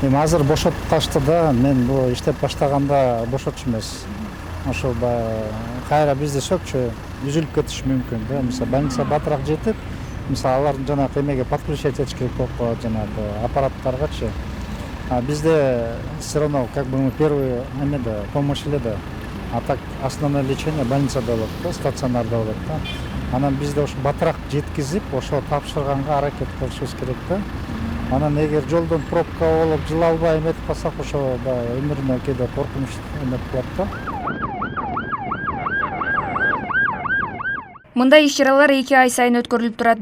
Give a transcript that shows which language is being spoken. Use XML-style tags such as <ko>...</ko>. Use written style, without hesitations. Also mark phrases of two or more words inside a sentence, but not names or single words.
<ky>Эми азыр бошотуп калышты да, мен бул иштеп баштаганда бошотчу эмес. Ошол кайра бизде сөкчү үзүлүп кетиши мүмкүн да. Мисалы больница батыраак жетип, мисалы алардын жанагы эмеге подключать этиш керек болуп калат, жанагы аппараттаргачы.</ky> <ru>А bizde все равно как бы мы первые помощь да. А так основное лечение</ru> <ky>больницада болот да, стационарда болот да. Анан бизде ошо батыраак жеткизип, ошо тапшырганга аракет кылышыбыз керек да. Анан эгер жолдон пробка болуп жыла албай эметип калсак, ошо өмүрүнө кээде коркунуч эметип калат да. Мындай иш-чаралар 2 ай сайын өткөрүлүп турат.</ky>